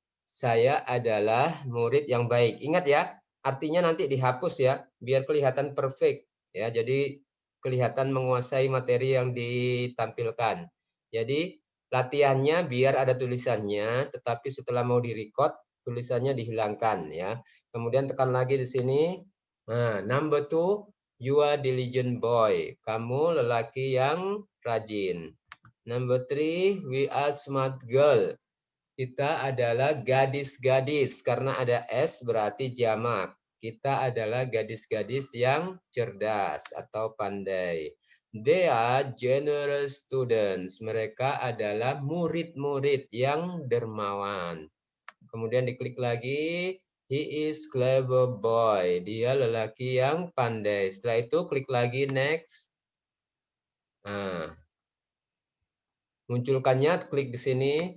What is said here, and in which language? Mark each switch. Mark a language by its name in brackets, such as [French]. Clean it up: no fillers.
[Indonesian] Saya adalah murid yang baik. Ingat ya, artinya nanti dihapus ya, biar kelihatan perfect ya. Jadi kelihatan menguasai materi yang ditampilkan. Jadi latihannya biar ada tulisannya, tetapi setelah mau direcord tulisannya dihilangkan ya. Kemudian tekan lagi di sini. [English] Nah, number two, you are diligent boy. [Indonesian] Kamu lelaki yang rajin. [English] Number three, we are smart girl. [Indonesian] Kita adalah gadis-gadis. Karena ada S berarti jamak. Kita adalah gadis-gadis yang cerdas atau pandai. [English] They are generous students. [Indonesian] Mereka adalah murid-murid yang dermawan. Kemudian diklik lagi. [English] He is clever boy. [Indonesian] Dia lelaki yang pandai. Setelah itu klik lagi next. Nah, munculkannya klik di sini.